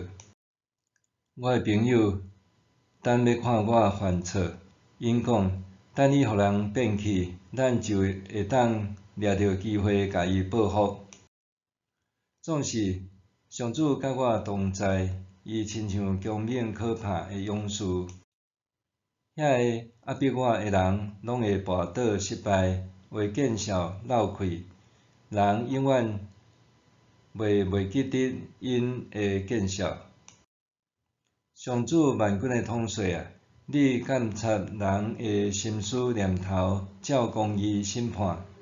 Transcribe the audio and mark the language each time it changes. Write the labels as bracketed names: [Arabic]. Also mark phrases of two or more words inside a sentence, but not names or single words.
[Min Nan Chinese] 我的朋友等要看我犯错，因讲等伊互人变去，咱就会当掠着机会甲伊报复。总是上主甲我同在，伊亲像强猛可怕的勇士。遐个压迫我的人，拢会跋倒失败，会见笑流气。人永远袂记得因的见笑。上主万军的统帅啊，你监察人的心思念头，照公义审判。